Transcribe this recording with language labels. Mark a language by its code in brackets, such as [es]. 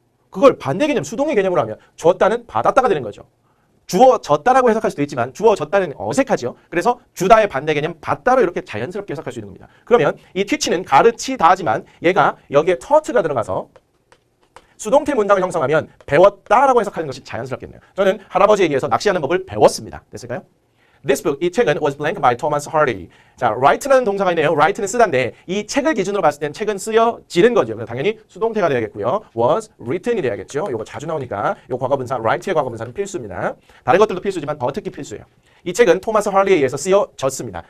[ko] 그걸 반대 개념, 수동의 개념으로 하면 줬다는 받았다가 되는 거죠. 주어졌다라고 해석할 수도 있지만 주어졌다는 어색하죠. 그래서 주다의 반대 개념 받다로 이렇게 자연스럽게 해석할 수 있는 겁니다. 그러면 이 teach는 가르치다지만 얘가 여기에 taught가 들어가서 수동태 문장을 형성하면 배웠다라고 해석하는 것이 자연스럽겠네요. 저는 할아버지에 의해서 낚시하는 법을 배웠습니다. 됐을까요? [en] This book, [ko] 이 책은 [en] was blank by Thomas Hardy. [ko] 자, write라는 동사가 있네요. write는 쓰다인데 이 책을 기준으로 봤을 땐 책은 쓰여지는 거죠. 그래서 당연히 수동태가 돼야겠고요. was written이 돼야겠죠. 이거 자주 나오니까 이 과거분사, write의 과거분사는 필수입니다. 다른 것들도 필수지만 더 특히 필수예요. 이 책은 토마스 할리에 의해서 쓰여졌습니다.